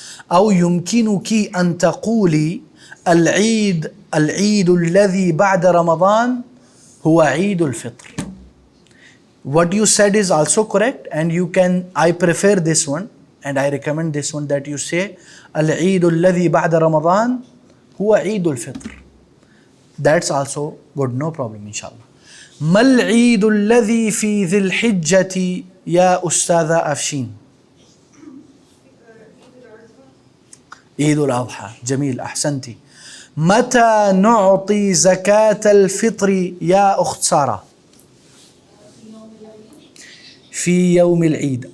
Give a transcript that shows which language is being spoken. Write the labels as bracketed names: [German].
[Arabic] او يمكنك ان تقولي العید الذي بعد رمضان هو عید الفطر. [English] What you said is also correct, and you can, I prefer this one and I recommend this one, that you say [Arabic] العید الذي بعد رمضان هو عید الفطر. [English] That's also good, no problem inshallah. [Arabic] ما العید الذي في ذي الحجة يا أستاذة أفشين؟ عید الاضحى. جميل احسنتي. متى نعطي زكاة الفطر يا أخت سارة؟ في يوم العيد.